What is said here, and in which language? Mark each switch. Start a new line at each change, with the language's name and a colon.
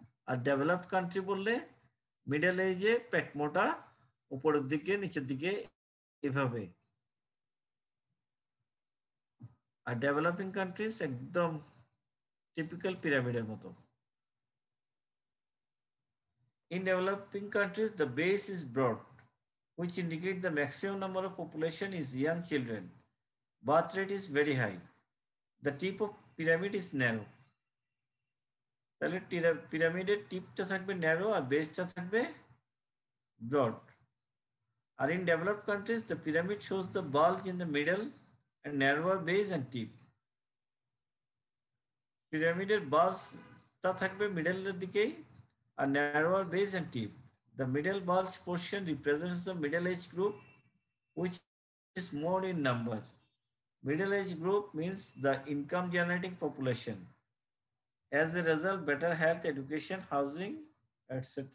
Bangla: আর developed country বললে middle এজে পেট মোটা, উপরের দিকে নিচের দিকে এভাবে। আর ডেভেলপিং কান্ট্রিজ একদম টিপিক্যাল পিরামিডের মতো।
English: In developing countries, the base is broad, which indicates the maximum number of population is young children. Birth rate is very high. The tip of pyramid is narrow.
Bangla: তাহলে পিরামিডের টিপটা থাকবে narrow আর বেসটা থাকবে broad.
English: আর in developed countries, the pyramid shows the bulge in the middle and narrower base and tip.
Bangla: পিরামিডের বালজটা থাকবে মিডলের দিকেই আর
English: narrower base and tip. The middle bulge portion represents the middle age group, which is more in number. Middle age group means the income generating population. As a result, better health, education, housing, etc.